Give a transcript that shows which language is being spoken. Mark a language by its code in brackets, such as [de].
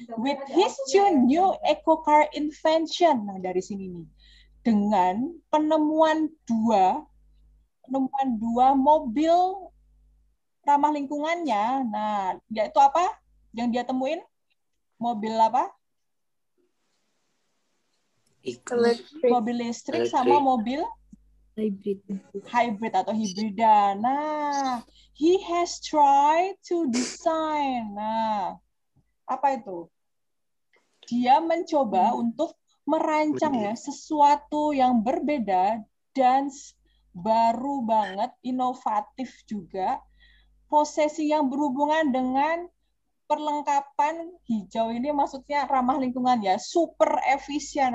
[en] With his two new eco car invention. [id] Nah, dari sini nih. Dengan penemuan dua mobil ramah lingkungannya. Nah, yaitu apa? Yang dia temuin? Mobil apa? Mobil listrik sama mobil hybrid atau hibrida. [en] Nah, he has tried to design. [id] Nah, apa itu? Dia mencoba untuk merancang ya sesuatu yang berbeda dan baru banget, inovatif juga. Posesi yang berhubungan dengan perlengkapan hijau ini maksudnya ramah lingkungan ya, super efisien.